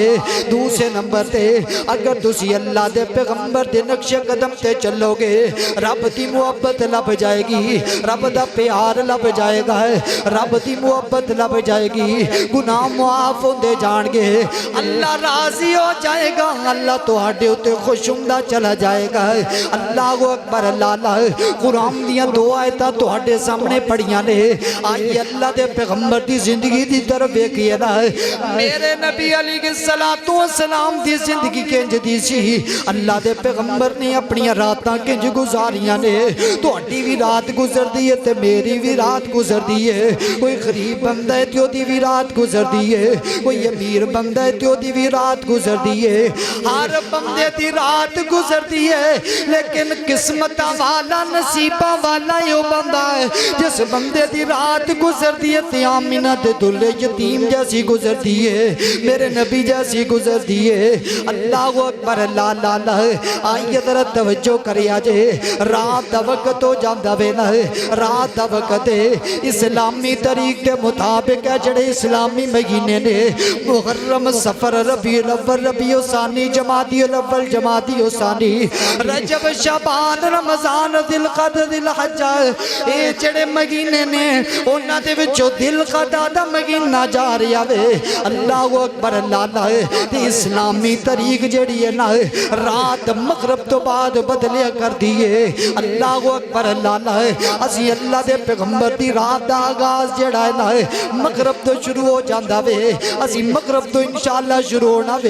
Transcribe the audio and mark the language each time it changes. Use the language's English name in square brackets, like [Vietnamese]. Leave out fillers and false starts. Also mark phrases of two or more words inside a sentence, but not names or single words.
[Punjabi] دوسرے نمبر تے اگر تسی اللہ دے پیغمبر دے نقش قدم تے چلو گے، رب دی محبت لب جائے گی، رب دا پیار لب جائے گا، رب دی محبت لب جائے گی، گناہ معاف ہوندے جان گے، اللہ راضی ہو جائے گا، اللہ تہاڈے اوتے خوش ہوندا چلا جائے گا۔ [Arabic] اللہ اکبر، [Punjabi] اللہ قرآن دیاں دو آیتاں تہاڈے سامنے پڑھیاں نے، آئی اللہ دے پیغمبر دی زندگی دی طرف ویکھیے نا، میرے نبی [Arabic] علیہ السلام [Punjabi] دی زندگی کنج دی سی، اللہ دے پیغمبر نے اپنی راتاں کنج گزاریاں نے، تہاڈی بھی رات گزر دی ہے تے میری بھی رات گزر دی ہے، کوئی غریب بندہ ہے تے دی بھی رات گزر دی ہے، کوئی امیر بندہ ہے تے دی بھی رات گزر دی ہے، ہر بندے دی رات گزر دی ہے، لیکن قسمتاں والا نصیباں والا یہ بندہ ہے جس بندے دی رات گزر دی ہے تے آمینہ دے دلے یتیم جیسی گزر دی ہے، میرے نبی جیسی گزر دی ہے۔ [Arabic] اللہ اکبر، [Punjabi] اللہ آئیے ذرا توجہ کریا جے، رات دا وقت ہو جاندا وے نا، رات دا وقت اسلامی طریق کے مطابق ہے، جڑے اسلامی مہینے نے محرم، صفر، ربیع الاول، ربیع الثانی، جمادی الاول، جمادی الثانی، رجب، شعبان، رمضان، ذوالقعدہ، ذوالحجہ، اے جڑے مہینے نے انہاں دے وچوں ذوالقعدہ دا مہینہ جا رہا وے۔ [Arabic] اللہ اکبر، [Punjabi] اللہ تے اسلامی طریق جڑی ہے نا رات مغرب تو بعد بدلیا کر دیے۔ [Arabic] اللہ اکبر، [Punjabi] اللہ اسی اللہ دے پیغمبر دی رات دا آغاز جڑا ہے نا مغرب تو شروع ہو جاندا وے، اسی مغرب تو انشاءاللہ شروع ہونا وے۔